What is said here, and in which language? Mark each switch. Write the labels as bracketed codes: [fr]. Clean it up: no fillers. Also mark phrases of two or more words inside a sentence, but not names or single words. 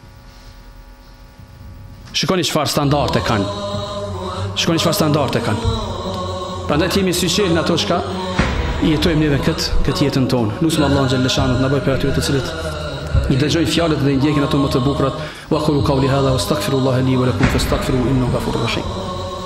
[sq] Shikoni çfarë standarde kanë. Shikoni çfarë standarde kanë. Prandaj jemi syqel në ato çka i jetojmë neve këtë jetën tonë. Lutem Allahun xhalleshanu të na bëjë për atyre të cilët i dëgjojnë fjalët dhe i ndjekin ato më të bukurat. [ar] وأقول قولي هذا وأستغفر الله لي ولكم فاستغفروه إنه غفور رحيم.